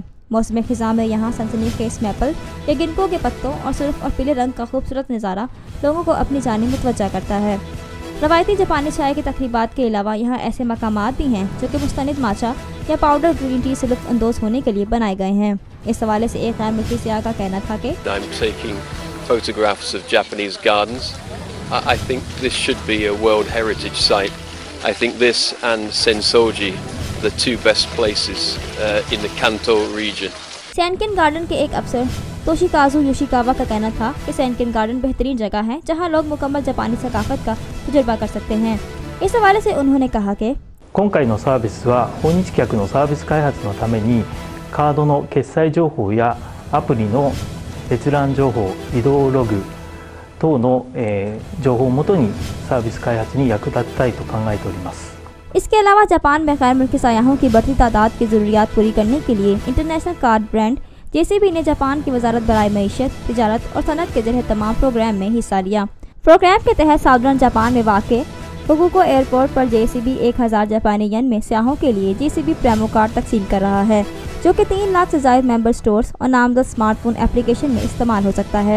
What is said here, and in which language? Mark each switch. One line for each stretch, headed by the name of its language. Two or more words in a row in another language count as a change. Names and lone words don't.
Urdu: موسم خزاں میں یہاں سنسنی خیز میپل یا گنکو کے پتوں اور سرخ اور پیلے رنگ کا خوبصورت نظارہ لوگوں کو اپنی جانب متوجہ کرتا ہے है। روایتی جاپانی چائے کی تقریبات کے علاوہ یہاں ایسے مقامات بھی ہیں جو کہ مستند ماچا یا
English: powder green tea
Urdu: سے لطف اندوز ہونے کے لیے بنائے گئے ہیں. اس حوالے سے ایک غیر ملکی سیاح کا کہنا تھا کہ
English: I'm taking photographs of Japanese gardens. I think this should be a World Heritage Site. I think this and Sensoji are the 2 best places in the Kanto region.
Urdu: سینکن گارڈن کے ایک افسر توشیکازو یوشیکاوا کا کہنا تھا کہ سینکن گارڈن بہترین جگہ ہے جہاں لوگ مکمل جاپانی ثقافت کا تجربہ کر سکتے ہیں. اس حوالے سے انہوں نے کہا کہ
Japanese: 今回のサービスは訪日客のサービス開発のためにカードの決済情報やアプリの閲覧情報、移動ログ等の、情報をもとにサービス開発に役立てたいと考えております。
Urdu: اس کے علاوہ جاپان میں غیر ملکی سیاحوں کی بڑھتی تعداد کی ضروریات پوری کرنے کے لیے
English: international card brand
Urdu: JCB نے جاپان کی وزارت برائے معیشت، تجارت اور صنعت کے ذریعے تمام پروگرام میں حصہ لیا. پروگرام کے تحت سدرن جاپان میں واقع فوکوکا ایئرپورٹ پر JCB 1000 جاپانی ین میں سیاحوں کے لیے JCB پریمو کارڈ تقسیم کر رہا ہے جو کہ 3 لاکھ سے زائد
English: member stores
Urdu: اور نامزد
English: smartphone application
Urdu: میں استعمال ہو سکتا ہے.